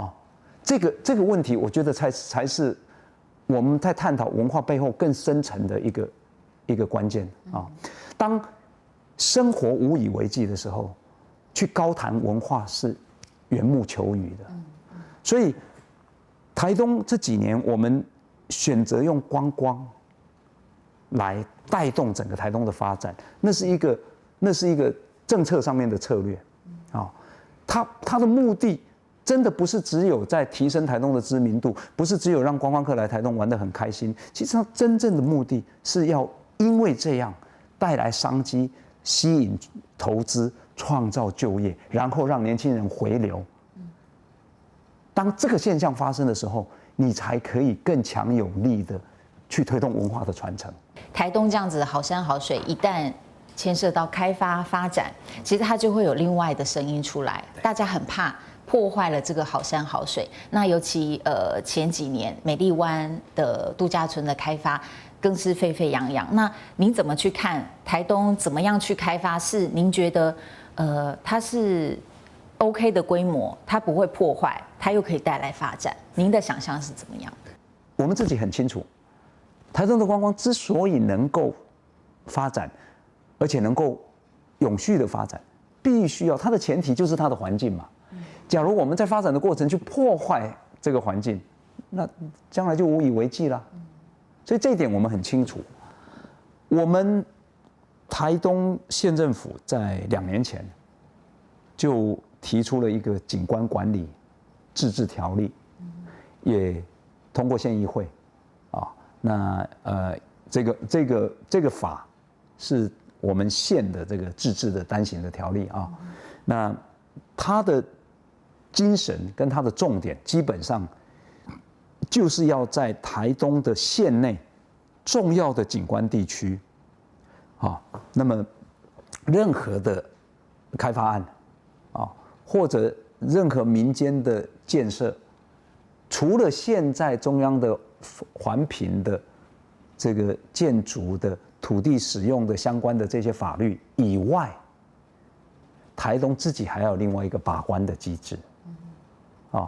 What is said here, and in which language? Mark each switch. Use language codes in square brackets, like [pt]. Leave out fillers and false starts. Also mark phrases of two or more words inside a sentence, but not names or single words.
[zh] 啊，這個問題，我覺得才是我們在探討文化背後更深層的一個關鍵啊。當生活無以為繼的時候，去高談文化是緣木求魚的。所以台東這幾年，我們選擇用觀光來帶動整個台東的發展，那是一個政策上面的策略啊。它的目的真的不是只有在提升台東的知名度，不是只有讓觀光客來台東玩得很開心。其實它真正的目的是要因為這樣帶來商機，吸引投資，創造就業，然後讓年輕人回流。當這個現象發生的時候，你才可以更強有力的去推動文化的傳承。台東這樣子好山好水，一旦牽涉到開發發展，其實它就會有另外的聲音出來，大家很怕破壞了這個好山好水。那尤其前幾年美麗灣的度假村的開發更是沸沸揚揚。那您怎麼去看台東怎麼樣去開發？是您覺得它是 OK 的規模，它不會破壞，它又可以帶來發展？您的想象是怎麼樣？我們自己很清楚，台東的觀光之所以能夠發展，而且能夠永續的發展，必須要它的前提就是它的環境嘛。假如我們在發展的過程去破壞這個環境，那將來就無以為繼了。所以這一點我們很清楚。我們台東縣政府在2年前就提出了一個景觀管理自治條例，也通過縣議會啊。那這個法是我們縣的這個自治的單行的條例啊。那它的精神跟它的重點，基本上就是要在台東的縣內重要的景觀地區啊，那麼任何的開發案啊，或者任何民間的建設，除了現在中央的環評的這個建築的土地使用的相關的這些法律以外，台東自己還要有另外一個把關的機制啊。